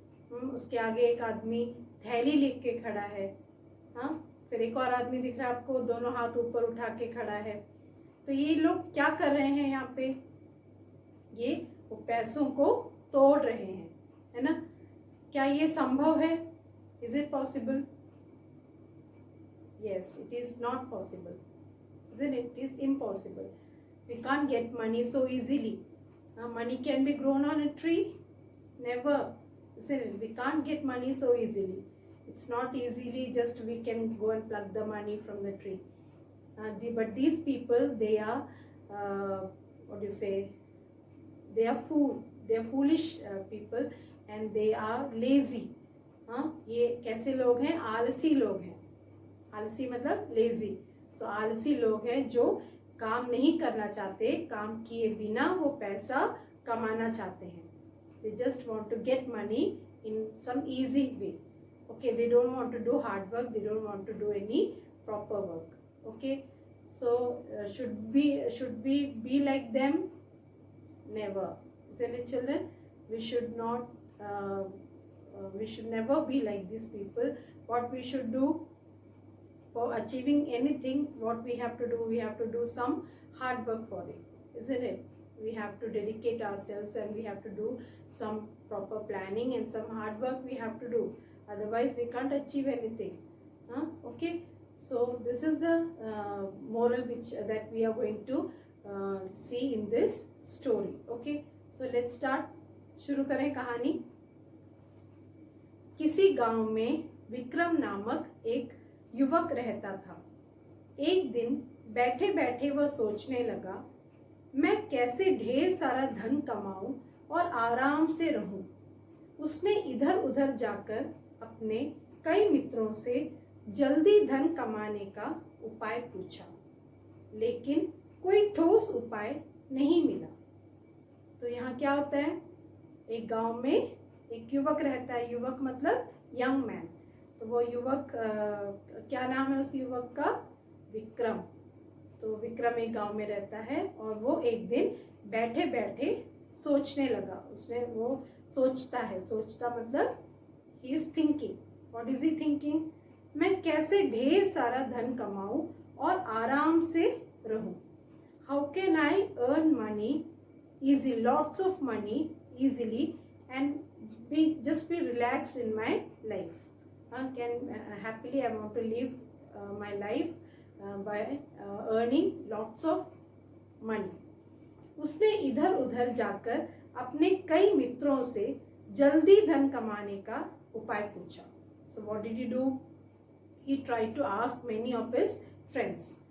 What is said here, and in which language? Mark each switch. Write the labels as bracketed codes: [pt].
[hi] उसके आगे एक आदमी थैली लेके खड़ा है। हाँ, फिर एक और आदमी दिख रहा है आपको, दोनों हाथ ऊपर उठा के खड़ा है। तो ये लोग क्या कर रहे हैं यहाँ पे? ये वो पैसों को तोड़ रहे हैं, है ना? क्या ये संभव है? [en] Is it possible? Yes, it is not possible, isn't it? It is impossible. We can't get money so easily. Money can be grown on a tree? Never, isn't it? We can't get money so easily. It's not easily just we can go and pluck the money from the tree. But these people, they are, what do you say? They are foolish people and they are lazy. [hi] ये कैसे लोग हैं? आलसी लोग हैं। आलसी मतलब lazy. सो आलसी लोग हैं जो काम नहीं करना चाहते, काम किए बिना वो पैसा कमाना चाहते हैं। [en] They just want to get money in some easy way. Okay, they don't want to do hard work, they don't want to do any proper work. Okay, so should we be like them? Never, isn't it, children? We should not we should never be like these people. What we should do for achieving anything, what we have to do some hard work for it, isn't it? we have to dedicate ourselves and we have to do some proper planning and some hard work we have to do. Otherwise, we can't achieve anything. Okay. So this is the moral which that we are going to see in this story. Okay. So let's start. [hi] शुरू करें कहानी. किसी गांव में विक्रम नामक एक युवक रहता था. एक दिन बैठे बैठे वह सोचने लगा, मैं कैसे ढेर सारा धन कमाऊं और आराम से रहूं. उसने इधर उधर जाकर अपने कई मित्रों से जल्दी धन कमाने का उपाय पूछा, लेकिन कोई ठोस उपाय नहीं मिला. तो यहाँ क्या होता है, एक गांव में एक युवक रहता है. युवक मतलब [en] Young man. [hi] तो वो युवक क्या नाम है उस युवक का? विक्रम. तो विक्रम एक गांव में रहता है और वो एक दिन बैठे बैठे सोचने लगा. उसमें वो सोचता है. सोचता मतलब [en] He is thinking. What is he thinking? [hi] मैं कैसे ढेर सारा धन कमाऊं और आराम से रहूं. [en] How can I earn money easy, lots of money easily and be relaxed in my life. Can happily I want to live my life by earning lots of money. [hi] उसने इधर उधर जाकर अपने कई मित्रों से जल्दी धन कमाने का उपाय पूछा. [en] So what did he do? He tried to ask many of his friends.